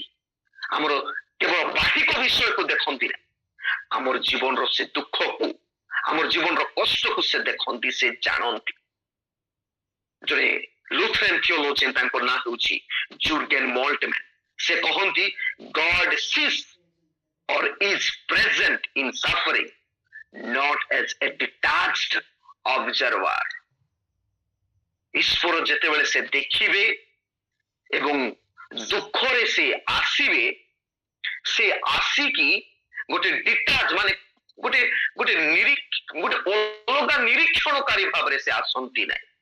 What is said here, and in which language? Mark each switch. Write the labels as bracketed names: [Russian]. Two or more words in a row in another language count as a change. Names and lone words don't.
[Odia] ଆମର କେବଳ ବାହିକ ବିଷୟକୁ ଦେଖନ୍ତି ନା, ଆମର ଜୀବନର ସେ ଦୁଃଖକୁ, ଆମର ଜୀବନର କଷ୍ଟକୁ ସେ ଦେଖନ୍ତି, ସେ ଜାଣନ୍ତି। [English] ଜଣେ Lutheran theologian, [Odia] ତାଙ୍କ ନାଁ ହେଉଛି [English] ଜୁର୍ଗେନ୍ ମୋଲ୍ଟମ୍ୟାନ୍, [Odia] ସେ କହନ୍ତି [English] God sees or is present in suffering not as a detached observer. [Odia] ଈଶ୍ୱର ଯେତେବେଳେ ସେ ଦେଖିବେ ଏବଂ ଦୁଃଖରେ ସେ ଆସିବେ, ସେ ଆସିକି ଗୋଟେ ଡିଟାଚ୍, ମାନେ ଗୋଟେ ଅଲଗା ନିରୀକ୍ଷଣକାରୀ ଭାବରେ ସେ ଆସନ୍ତି ନାହିଁ।